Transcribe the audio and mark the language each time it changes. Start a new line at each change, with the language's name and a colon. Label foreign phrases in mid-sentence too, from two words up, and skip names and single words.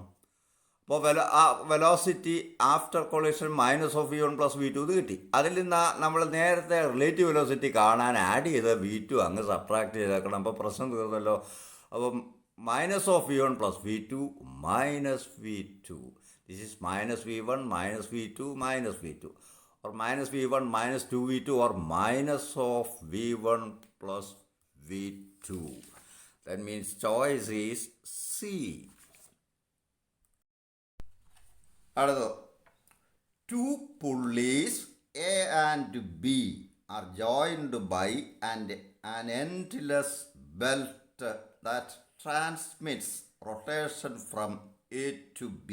English: അപ്പോൾ velocity after collision minus of v1 plus v2
Malayalam: ഇത് കിട്ടി. അതിൽ നിന്ന് നമ്മൾ നേരത്തെ
English: relative velocity
Malayalam: കാണാൻ ആഡ് ചെയ്ത് v2 അങ്ങ് സബ്ട്രാക്ട് ചെയ്ത് വെക്കണം. അപ്പോൾ പ്രശ്നം തീർന്നല്ലോ. അപ്പം
English: minus of v1 plus v2 minus v2. this is minus v1 minus v2 minus v2, or minus v1 minus 2v2, or minus of v1 plus v2. That means choice is C. അടുത്തത്, two pulleys A and B are joined by an endless belt that transmits rotation from A to B.